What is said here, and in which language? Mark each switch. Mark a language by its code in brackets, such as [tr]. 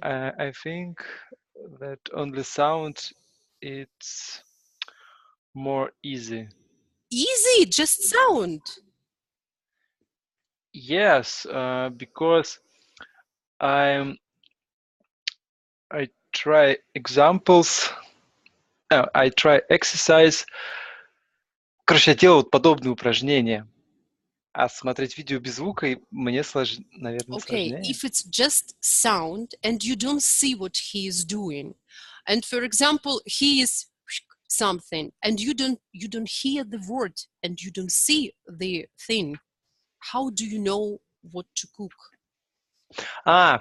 [en] I think that only sound it's more easy. Easy, just sound. Yes, because I try examples. I try exercise. [ru] Короче, я делал вот подобные упражнения. А смотреть видео без звука мне наверное, [en] Okay, [ru] сложнее. [en] if it's just sound and you don't see what he is doing, and for example, he is something and you don't hear the word and you don't see the thing, how do you know what to cook?